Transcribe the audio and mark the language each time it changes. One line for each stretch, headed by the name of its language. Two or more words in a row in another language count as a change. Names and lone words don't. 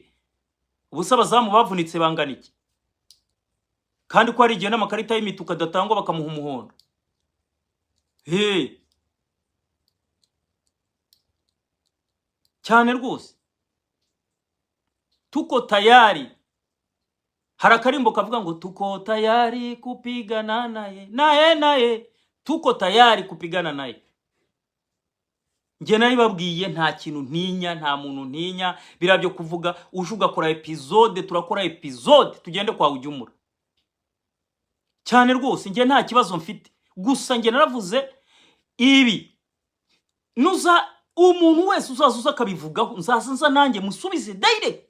Kinyarwanda: Ubusa abazamu bavunitse bangana iki? Kandi ko ari igihe n'amakarita y'imituka datangwa bakamuha umuhondo. Cyane rwose.
Swahili: Tuko tayari.
Kinyarwanda: Harakarimbo kavuga ngo
Swahili: tuko tayari kupigana naye. Tuko tayari kupigana naye.
Kinyarwanda: Nge naribabwiye nta kintu ntinya, nta muntu ntinya. Birabyo kuvuga uje ugakora episode, turakora episode tugende kwa Ujumura. Cyane rwose nge nta kibazo mfite. Gusa nge naravuze ibi nuza umuntu wese uzazuza akabivugaho nzasanza nanjye musubize direct.